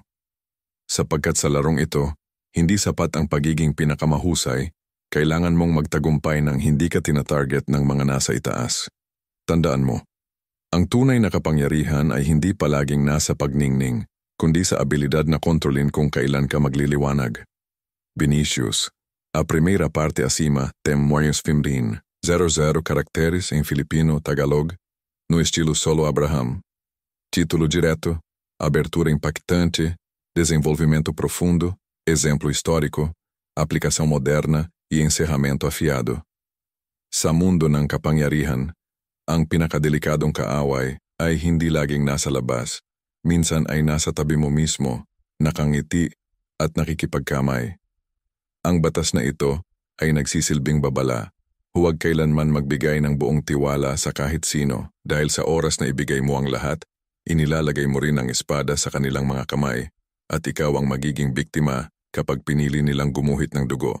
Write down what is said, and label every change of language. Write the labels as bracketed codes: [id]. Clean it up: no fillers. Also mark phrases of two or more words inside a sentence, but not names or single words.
[tl] Sapagkat sa larong ito, hindi sapat ang pagiging pinakamahusay, kailangan mong magtagumpay nang hindi ka tinatarget ng mga nasa itaas. Tandaan mo, ang tunay na kapangyarihan ay hindi palaging nasa pagningning, kundi sa abilidad na kontrolin kung kailan ka magliliwanag. [pt] Vinicius, a primeira parte acima tem mais 15, 00 caracteres em Filipino Tagalog, no estilo solo Abraham. Título direto, abertura impactante, desenvolvimento profundo, exemplo histórico, aplicação moderna e encerramento afiado. [tl] Sa mundo ng kapangyarihan, ang pinakadelikadong kaaway ay hindi laging nasa labas. Minsan ay nasa tabi mo mismo, nakangiti at nakikipagkamay. Ang batas na ito ay nagsisilbing babala. Huwag kailanman magbigay ng buong tiwala sa kahit sino dahil sa oras na ibigay mo ang lahat, inilalagay mo rin ang espada sa kanilang mga kamay at ikaw ang magiging biktima kapag pinili nilang gumuhit ng dugo.